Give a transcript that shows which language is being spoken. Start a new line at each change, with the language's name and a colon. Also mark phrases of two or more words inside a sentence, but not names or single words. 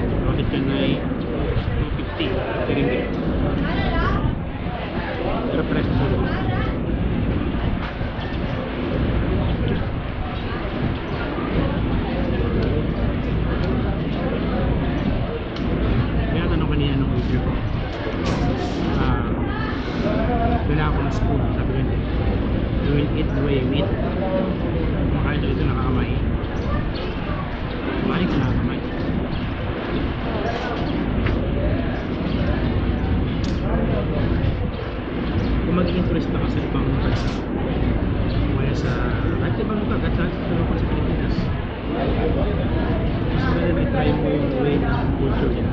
Filipino: Roti canai 250. 3 ringgit.
English: Pero price is good.
Filipino: Kaya tanong kanina nung video ko, wala ako ng spoon, sabi ko hindi.
English: You will eat the way you eat.
Filipino: Kumakain daw ito nakakamay. Kumain ko nakakamay. Kung magiging turista ka sa ibang bansa, kaya sa kahit ibang lugar, kahit sa sa Pilipinas, mas maganda na i-try mo yung way ng culture nila.